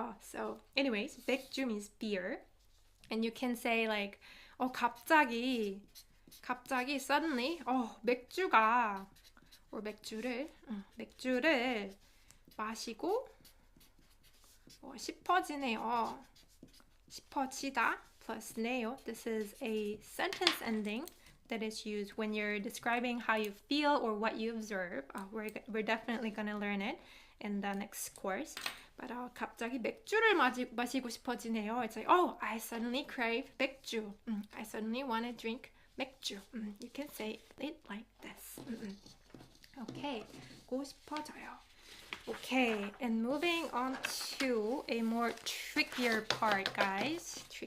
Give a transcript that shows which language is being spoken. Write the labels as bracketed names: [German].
[English] So anyways, 맥주 means beer, and you can say like, 갑자기 suddenly, 맥주가, or [Korean] 맥주를 마시고 싶어지네요. [English] 싶어지다 plus 네요. This is a sentence ending that is used when you're describing how you feel or what you observe. We're definitely going to learn it in the next course. [Korean] But 갑자기 맥주를 마시고 싶어지네요. [English] It's like, I suddenly crave 맥주. I suddenly want to drink 맥주. You can say it like this. Okay, 고 싶어져요. Okay, and moving on to a more trickier part, guys.